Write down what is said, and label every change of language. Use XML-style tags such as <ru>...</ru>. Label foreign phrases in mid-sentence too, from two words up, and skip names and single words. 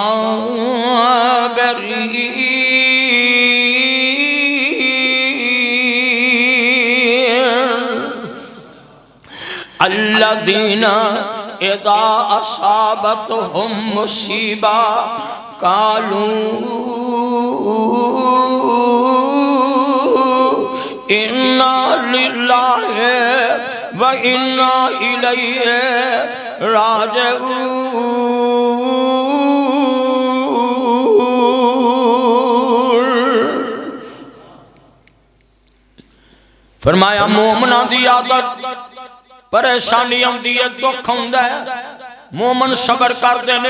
<ar>الصابرين الذين إذا أصابتهم مصيبة قالوا إنا لله وإنا إليه راجعون.</ar> <pa>فرمایا مومناں دی عادت</pa> <hi>परेशानी आती है,</hi> <pa>دکھ آندا ہے، مومن صبر کرتے نے.</pa>